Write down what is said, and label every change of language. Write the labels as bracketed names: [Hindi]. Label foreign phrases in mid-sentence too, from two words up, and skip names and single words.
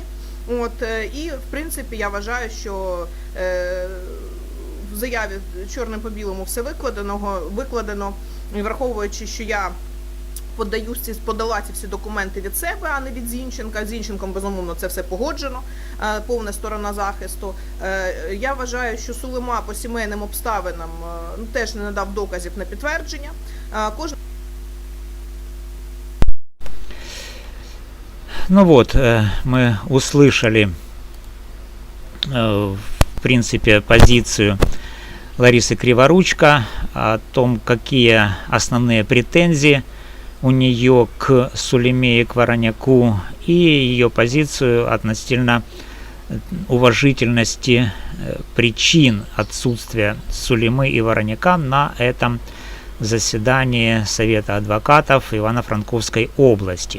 [Ukrainian] І, в принципі, я вважаю, що в заяві чорним по білому все викладено, і враховуючи, що я подала ці всі документи від себе, а не від Зінченка. З Зінченком, безумовно, це все погоджено, повна сторона захисту. Я вважаю, що Сулема по сімейним обставинам теж не надав доказів на підтвердження. [Russian] Мы услышали, в принципе, позицию Ларисы Криворучко о том, какие основные претензии у нее к Сулеме и к Вороняку, и ее позицию относительно уважительности причин отсутствия Сулемы и Вороняка на этом заседании Совета адвокатов Ивано-Франковской области.